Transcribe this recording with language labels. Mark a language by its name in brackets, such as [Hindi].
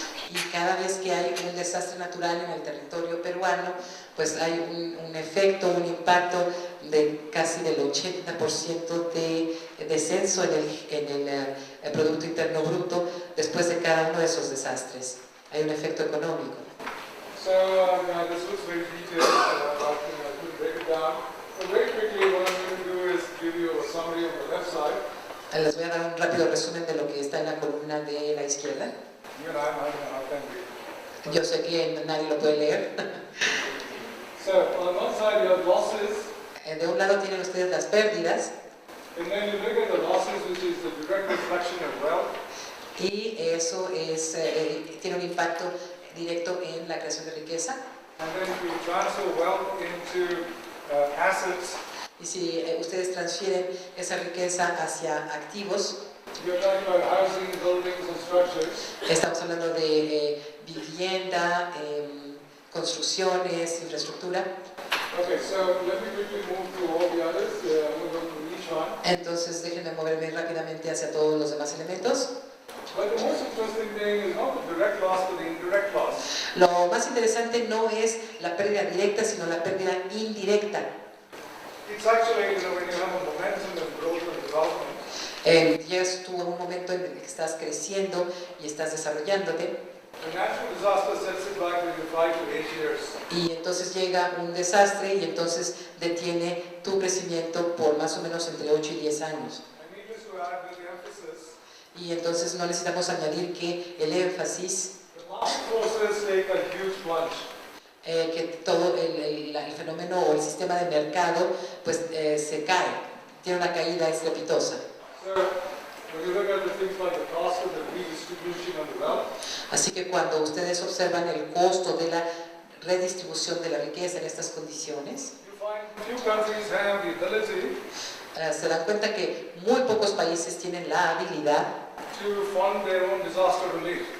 [Spanish] Y cada vez que hay un desastre natural en el territorio peruano, pues hay un efecto, un impacto de casi del 80% de descenso en el Producto Interno Bruto después de cada uno de esos desastres. Hay un efecto económico. [English] So this looks very detailed, I couldn't break it down. So very quickly what I'm going to do is give you a summary on the left side. [Spanish] Les voy a dar un rápido resumen de lo que está en la columna de la izquierda. [English] Even I'm having a hard time reading. [Spanish] Yo sé que nadie lo puede leer. [English] So on one side you have losses, [Spanish] De un lado tienen ustedes las pérdidas [English] and then you look at the losses, which is the direct reflection of wealth. [Spanish] y eso es, tiene un impacto directo en la creación de riqueza. [English] And then if you transfer wealth into assets, [Spanish] Y si ustedes transfieren esa riqueza hacia activos, [English] you're talking about housing, buildings, and structures. [Spanish] estamos hablando de vivienda, construcciones, infraestructura. [English] Okay, so let me quickly move to all the others. I'm going to go through each one. [Spanish] Entonces déjenme moverme rápidamente hacia todos los demás elementos. [English] But the most interesting thing is not the direct loss, but the indirect loss. [Spanish] Lo más interesante no es la pérdida directa, sino la pérdida indirecta. [English] It's actually, when you have a momentum of growth and development, [Spanish] Llegas tú a un momento en el que estás creciendo y estás desarrollándote, [English] the natural disaster sets it back maybe 5 to 8 years. [Spanish] y entonces llega un desastre y entonces detiene tu crecimiento por más o menos entre 8 y 10 años. [English] And needless to add, with the emphasis, [Spanish] Y entonces no necesitamos añadir que el énfasis, [English] the market forces take a huge plunge. [Spanish] que todo el fenómeno o el sistema de mercado pues se cae, tiene una caída estrepitosa. [English] So, when you look at the things like the cost of the redistribution of the wealth, [Spanish] Así que cuando ustedes observan el costo de la redistribución de la riqueza en estas condiciones, [English] you find few countries have the ability [Spanish] se dan cuenta que muy pocos países tienen la habilidad [English] to fund their own disaster relief.